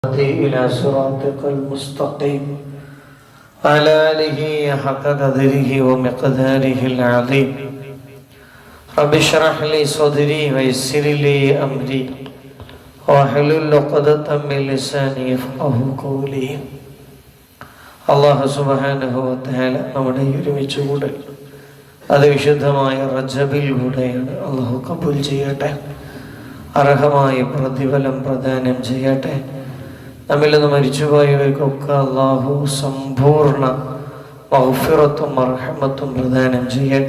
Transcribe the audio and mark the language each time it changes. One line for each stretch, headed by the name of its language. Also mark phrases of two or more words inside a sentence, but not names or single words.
Arabic: إلى صراطك المستقيم وعلى آله حق قدره ومقداره العظيم رب اشرح لي صدري ويسر لي أمري واحلل عقدة من لساني يفقهوا قولي. الله سبحانه وتعالى
Malayalam: നമ്മുടെ ഒരുമിച്ച് കൂടൽ അത് വിശുദ്ധമായ റജബിലൂടെയാണ്. അല്ലാഹു കബൂൽ ചെയ്യട്ടെ, അർഹമായ പ്രതിഫലം പ്രദാനം ചെയ്യട്ടെ. നമ്മിൽ നിന്ന് മരിച്ചുപോയവർക്കൊക്കെ അല്ലാഹു സമ്പൂർണ്ണ മഗ്ഫിറത്തും റഹ്മത്തും പ്രദാനം ചെയ്യട്ടെ.